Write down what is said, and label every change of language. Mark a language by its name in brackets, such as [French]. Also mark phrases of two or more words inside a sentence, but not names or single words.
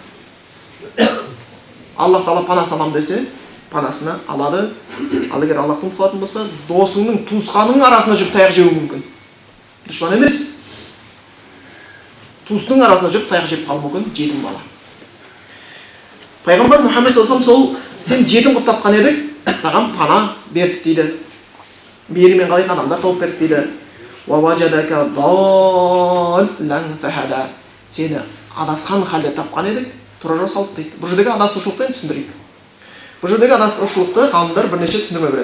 [Kazakh] Аллах Тағала пана салам десе, панасына алады. Ал егер Аллахтың құлатын болса, досыңның, туысқанның арасына жүріп таяқ жеуі мүмкін. Дұшпан емес. Туыстың арасына жүріп таяқ жеп қалуы мүмкін, жетім бала. Пайғамбар Мұхаммед [Arabic] صلى الله عليه وسلم, [Kazakh] сен жетім қылып тапқан едік, саған пана бердік дейді. Мейірмен қарайтын адамдар тауып бердік дейді. [Arabic] ووجدك ضالا فهدى. [Kazakh] Сені адасқан халде тапқан едік, тура жол салып дейді. Бұл жердегі адасушылықты түсіндірейік. Бұл жердегі адасушылықты ғалымдар бірнеше түсіндірме береді.